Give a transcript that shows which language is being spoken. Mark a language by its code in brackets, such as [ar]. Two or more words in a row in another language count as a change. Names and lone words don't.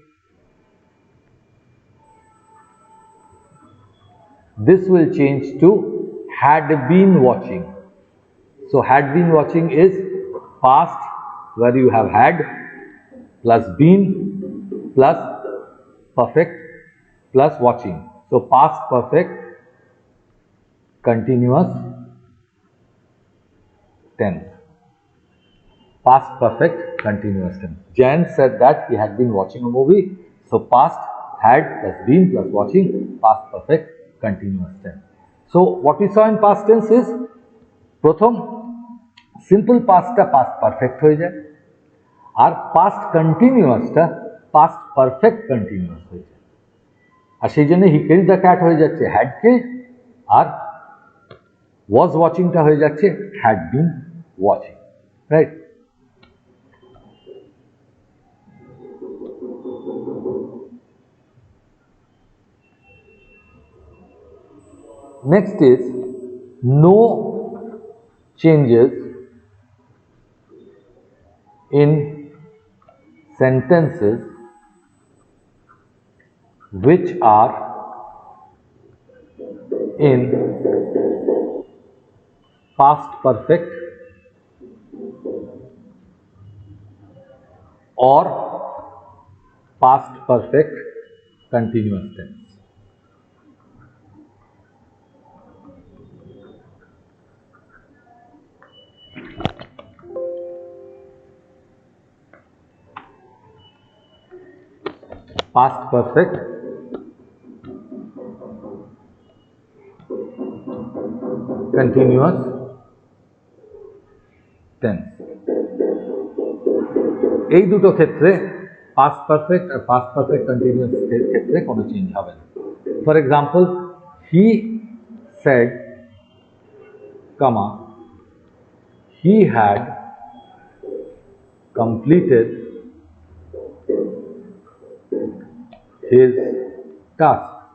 [en] This will change to had been watching. So had been watching is past where you have had plus been plus perfect plus watching. So past perfect continuous tense. Past perfect continuous tense. Jan said that he had been watching a movie. So past had plus been plus watching, past perfect continuous tense. So what we saw in past tense is প্রথম simple pastটা past perfect [bn] হয়ে যায় আর [en] past continuousটা past perfect continuous [bn] হয়ে যায় আর সেই জন্য [en] he killed the cat [bn] হয়ে যাচ্ছে [en] had killed আর was watchingটা [bn] হয়ে যাচ্ছে [en] had been watching right next is no changes in sentences which are in past perfect or past perfect continuous tense. Past perfect continuous tense. [bn] এই দুটো ক্ষেত্রে [en] past perfect [bn] আর [en] past perfect continuous [bn] ক্ষেত্রে কোনো চেঞ্জ হবে না। [en] For example, he said, comma, he had completed his task.